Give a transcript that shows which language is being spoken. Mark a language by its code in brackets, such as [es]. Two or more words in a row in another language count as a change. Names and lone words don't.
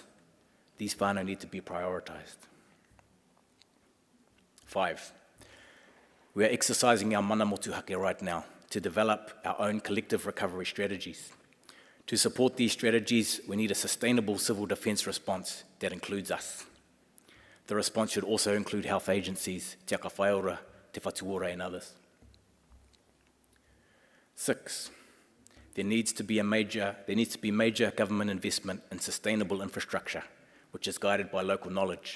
[en] These whānau need to be prioritised. 5, we are exercising our [mi] mana motuhake [en] right now to develop our own collective recovery strategies. To support these strategies, we need a sustainable civil defence response that includes us. The response should also include health agencies, Te Aka Whaiora, Te Whatuora and others. 6, there needs to be major government investment in sustainable infrastructure, which is guided by local knowledge.